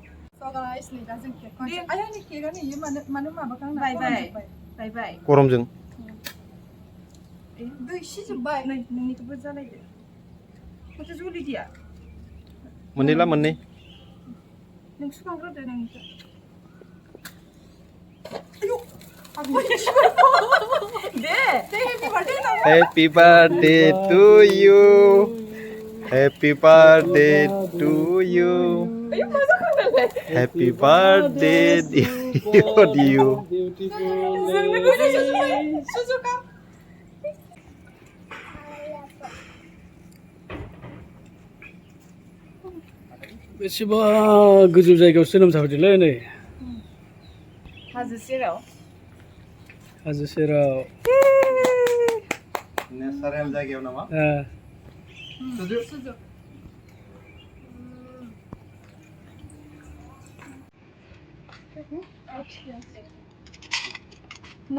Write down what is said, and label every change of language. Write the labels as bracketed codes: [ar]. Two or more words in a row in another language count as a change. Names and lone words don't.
[en] so guys [brx] नै दा जों केक हानोसै आंनि केकआ नै मानो माबाखां बाय गरमजों दै सिजोब्बाय नै नोंनिखौबो जालायदो माथो जुलि दिया मोननै ला मोननै नों सुखांग्रोदो नोंनिखौ [en] Happy birthday to you. Happy birthday to you. Happy birthday dear you. [brx] बेसेबा गोजौ जायगायाव जोनोम जाफैदोंलै नै हाजो सेराव नेचारेल जायगायाव नामा No.